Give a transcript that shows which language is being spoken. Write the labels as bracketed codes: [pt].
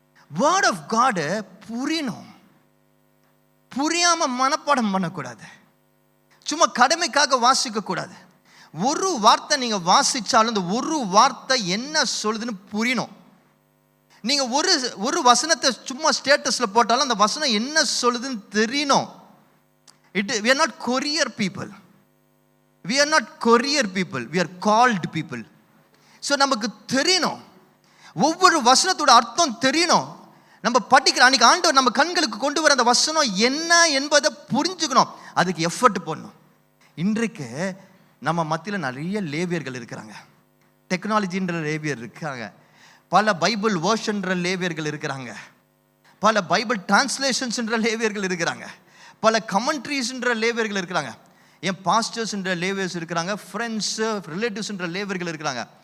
[ta] Word of காடு புரியணும், புரியாமல் மனப்பாடம் பண்ணக்கூடாது, சும்மா கடமைக்காக வாசிக்கக்கூடாது. ஒரு வார்த்தை நீங்கள் வாசித்தாலும் அந்த ஒரு வார்த்தை என்ன சொல்லுதுன்னு புரியணும். நீங்கள் ஒரு வசனத்தை சும்மா ஸ்டேட்டஸில் போட்டாலும் அந்த வசனம் என்ன சொல்லுதுன்னு தெரியணும். [en] We are not courier people. We are not courier people. We are called people. [ta] So நமக்கு தெரியணும், ஒவ்வொரு வசனத்தோட அர்த்தம் தெரியணும். நம்ம படிக்கிற அன்னைக்கு ஆண்டவர் நம்ம கண்களுக்கு கொண்டு வர அந்த வசனம் என்ன என்பதை புரிஞ்சுக்கணும், அதுக்கு எஃபர்ட் போடணும். இன்றைக்கு நம்ம மத்தியில் நிறைய லேவியர்கள் இருக்கிறாங்க, டெக்னாலஜின்ற லேவியர் இருக்காங்க, பல பைபிள் வேர்ஷன்ற லேவியர்கள் இருக்கிறாங்க, பல பைபிள் டிரான்ஸ்லேஷன்ஸ்ன்ற லேவியர்கள் இருக்கிறாங்க, பல கமெண்ட்ரிஸ்ன்ற லேவியர்கள் இருக்கிறாங்க, என் பாஸ்டர்ஸ்ன்ற லேவியர்ஸ் இருக்கிறாங்க, ஃப்ரெண்ட்ஸ் ரிலேட்டிவ்ஸ்ன்ற லேவியர்கள் இருக்கிறாங்க.